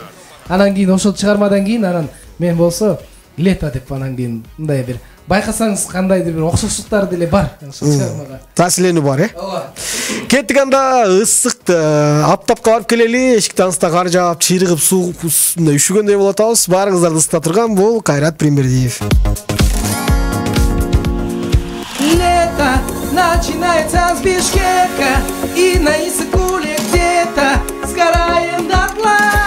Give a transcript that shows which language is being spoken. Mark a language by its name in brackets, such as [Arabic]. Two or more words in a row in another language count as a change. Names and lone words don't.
[Kyrgyz] Анан кийин ошол чыгармадан кийин анан мен болсо Лето деп анан кийин мындай бир байкасаңыз кандайдыр бир окшоштуктар деле бар ошол чыгармага. Таасирленүү бар, Ооба. Кеттик анда ысык аптапка барып келели. Эшикти ансыта кар жаап, чыйрыгып, суу мындай үшүгөндөй болуп атабыз. Баарыңыздарды ысыта турган бул Кайрат Примбердиев. [Russian] Лето начинается с Бишкека, и на Иссык-Куле где-то сгораем дотла.